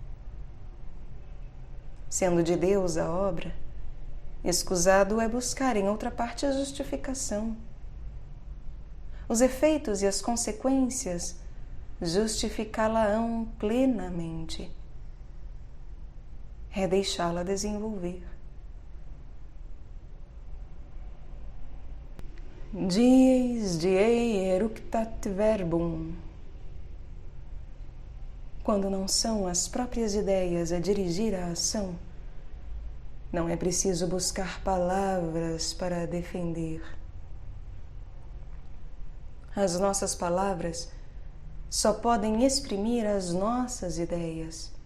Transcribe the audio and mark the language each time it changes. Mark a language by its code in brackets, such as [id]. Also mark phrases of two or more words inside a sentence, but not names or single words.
[pt] Sendo de Deus a obra, escusado é buscar em outra parte a justificação. Os efeitos e as consequências justificá-la-ão plenamente. É deixá-la desenvolver. [la] Dies diei eructat verbum. [pt] Quando não são as próprias ideias a dirigir a ação, não é preciso buscar palavras para a defender. As nossas palavras só podem exprimir as nossas ideias.